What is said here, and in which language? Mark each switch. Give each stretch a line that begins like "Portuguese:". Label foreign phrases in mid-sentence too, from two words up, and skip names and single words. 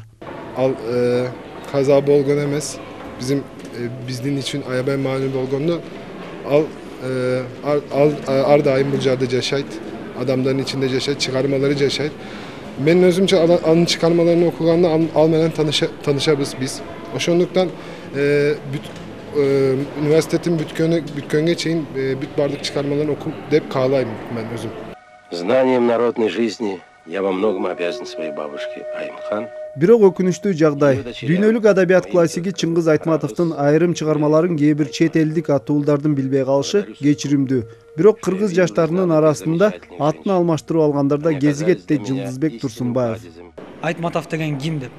Kyrgyz: Ал каза болгон эмес, биздин үчүн аябай маанилүү болгону ал ар дайым бул жерде жашайт, адамдардын ичинде жашайт, чыгармалары жашайт. Мен өзүмчө анын чыгармаларын окуганда ал менен таанышабыз биз. Ошондуктан университеттин бүткөнгө чейин бүт бардык чыгармаларын окуп деп каалайм мен өзүм.
Russian: Знанием народной жизни я во многом обязан своей бабушке Аймхан.
Kyrgyz: Бирок өкүнүчтүү жагдай. Дүйнөлүк адабият классиги Чыңгыз Айтматовдун айрым чыгармаларын кээ бир чет элдик атуулдардын билбей калышы кечиримдүү. Бирок кыргыз жаштарынын арасында атын алмаштырып алгандарда кезигет дейт Жылдызбек Турсунбаев. Айтматов деген ким деп.